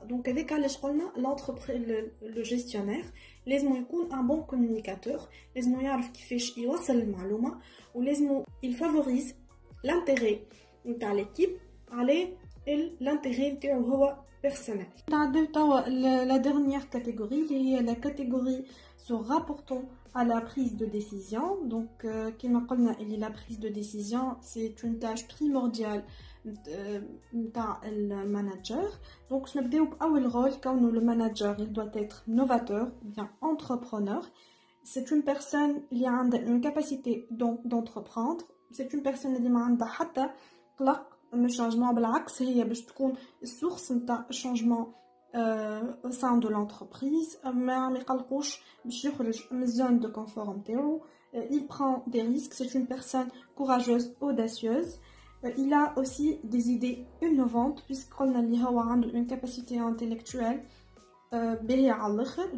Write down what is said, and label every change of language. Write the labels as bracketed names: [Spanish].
[French] Donc avec [Arabic] علاش قلنا le gestionnaire لازم يكون [French] un bon communicateur، [Arabic] لازم يعرف كيفاش يوصل المعلومه، ولازم [French] il favorise l'intérêt [Arabic] نتاع l'équipe على l'intérêt نتاعو هو personnel. نتعداو توا [French] la dernière catégorie [Arabic] اللي هي [French] la catégorie se rapportant à la prise de décision. Donc [Arabic] كما قلنا اللي [French] la prise de décision c'est une tâche primordiale [Arabic] نتاع المانجر. [French] Donc [Arabic] نبداو باول رول كونه [French] le manager il doit être novateur ou bien entrepreneur. C'est une personne [Arabic] اللي عندها [French] une capacité d'entreprendre. C'est une personne [Arabic] اللي ما عندها حتى قلق من الشانجمون، بالعكس هي باش تكون السورس نتاع الشانجمون [French] au sein de l'entreprise. [Arabic] ما يقلقوش باش يخرج من الزون دو كونفور نتاعو. [French] Il prend des risques. C'est une personne courageuse, audacieuse. Il a aussi des idées innovantes puisqu'on a [Arabic] اللي هو عنده [French] une capacité intellectuelle [Arabic] باهية على الآخر.